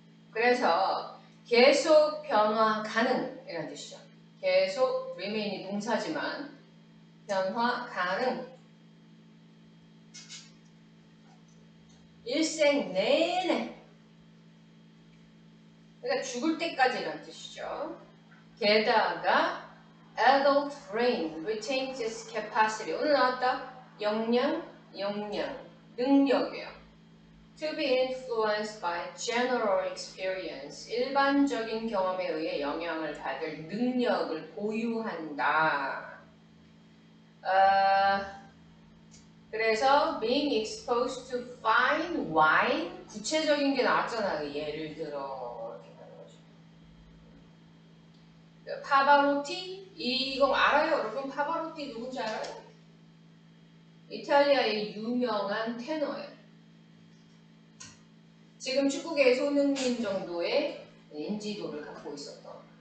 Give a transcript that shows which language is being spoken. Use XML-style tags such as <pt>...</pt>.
<ko>그래서 계속 변화 가능이라는 뜻이죠. 계속 remain이 동사지만 변화 가능. 일생 내내. 그러니까 죽을 때까지라는 뜻이죠. 게다가</ko> <en>adult brain retains its capacity.</en> <ko>오늘 나왔다. 역량, 능력이에요.</ko> <en>To be influenced by general experience.</en> <ko>일반적인 경험에 의해 영향을 받을 능력을 보유한다. 그래서</ko> <en>being exposed to fine wine.</en> <ko>구체적인 게 나왔잖아. 예를 들어 이렇게 하는 거죠. 파바로티 이거 알아요? 여러분 파바로티 누군지 알아요? 이탈리아의 유명한 테너예요. 지금 축구계의 손흥민 정도의 인지도를 갖고 있었던</ko>